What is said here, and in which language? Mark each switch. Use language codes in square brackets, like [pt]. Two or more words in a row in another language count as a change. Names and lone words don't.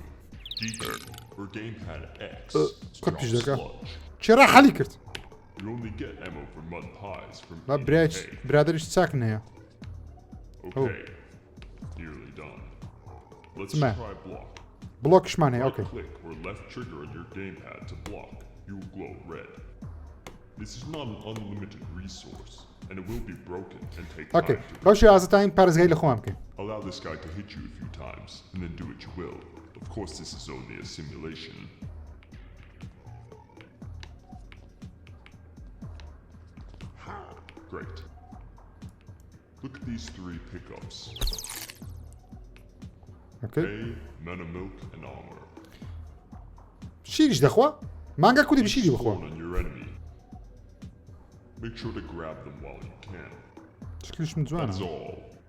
[en] D key or gamepad X. [ckb] قەت [en] Spit [ckb] پیش [en] off [ckb] دەکە [en] sludge. [ckb] چێرا حەلی کرد [en] You only get ammo for mud pies from [ckb] با [en] eating hay. [ckb] برادریش چاکن هەیە [en] Okay, nearly done. Let's man. try block. [ckb] بڵۆکشمان هەیە [en] Right [ckb] ئۆکەی [en] click or left trigger on your gamepad to block. You will glow red. This is not an unlimited resource, and it will be broken and take [ckb] ئۆکەی [en] time to [ckb] بەو شێوازەتین پارێزگای لە خۆمان بکەین [en] allow this guy to hit you a few times, and then do what you will. Of course, this is only a simulation. Great. Look at these three pickups. [ckb] ئۆکەی [en] Hay, mana milk, and armor. [ckb] شیریش دەخوا مانگا کودی بشیری بخوا [en] Spawn on your enemy. Make sure to grab them while you can. [ckb] شکلشم جوانە [en] That's all.